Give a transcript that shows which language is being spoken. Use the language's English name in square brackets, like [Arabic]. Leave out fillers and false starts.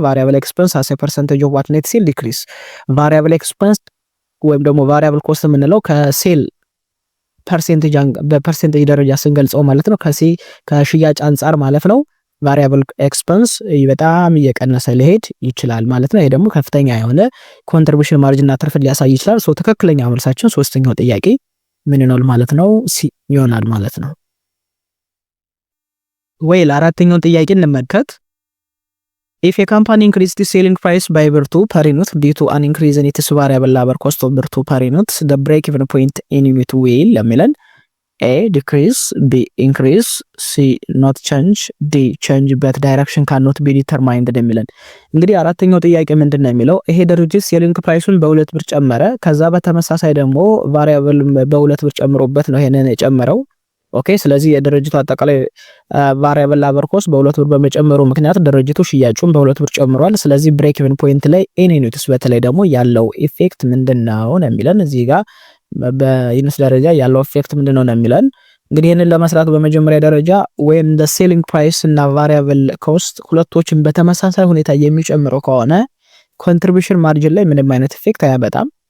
[English] ቫሪያብል ኤክስፐንስ አስ ፐርሰንቴጅ ኦፍ ዋት ኔት ሴል ዲክሪስ። [Amharic] ቫሪያብል ኤክስፐንስ ወይም ደግሞ ቫሪያብል ኮስት የምንለው ከሴል በፐርሰንቴጅ ደረጃ ስንገልጸው ማለት ነው ከሽያጭ አንጻር ማለት ነው። ቫሪያብል ኤክስፐንስ በጣም እየቀነሰ ሊሄድ ይችላል ማለት ነው። ይሄ ደግሞ ከፍተኛ የሆነ ኮንትሪቢዩሽን ማርጂን እና ትርፍ ሊያሳይ ይችላል። ሶ ትክክለኛ መልሳችን ሶስተኛው ጥያቄ ምን ይሆናል ማለት ነው? ሲ ይሆናል ማለት ነው። ወይል አራተኛው ጥያቄ እንመልከት። [English] If a company increased the selling price by per unit due to an increase in its variable labor cost of per unit, the break-even point in unit will ለሚለን A decrease, B increase, C not change, D change but direction cannot be determined [Amharic] የሚለን። እንግዲህ አራተኛው ጥያቄ ምንድነው የሚለው? ይሄ ድርጅት ሴሊንግ ፕራይሱን በ2 ብር ጨመረ፣ ከዛ በተመሳሳይ ደግሞ ቫሪያብል በ2 ብር ጨምሮበት ነው ይሄንን የጨመረው። ኦኬ ስለዚህ የድርጅቱ አጠቃላይ ቫሪያብል ላበር ኮስት በ2 ብር በመጨመሩ ምክንያት ድርጅቱ ሽያጩን በ2 ብር ጨምሯል። ስለዚህ ብሬክ ኢቭን ፖይንት ላይ ኤኒ ዩኒትስ በተለይ ደግሞ ያለው ኢፌክት ምንድነው ነው የሚለን። እዚህ ጋር በዩኒት ደረጃ ያለው ኢፌክት ምንድነው ነው የሚለን። እንግዲህ ይሄንን ለመስራት በመጀመሪያ ደረጃ [English] when the selling price [Amharic] እና ቫሪያብል ኮስት ሁለቶችን በተመሳሳይ ሁኔታ የሚጨምሩ ከሆነ ኮንትሪቢዩሽን ማርጂን ላይ ምንም አይነት ኢፌክት አያመጣም።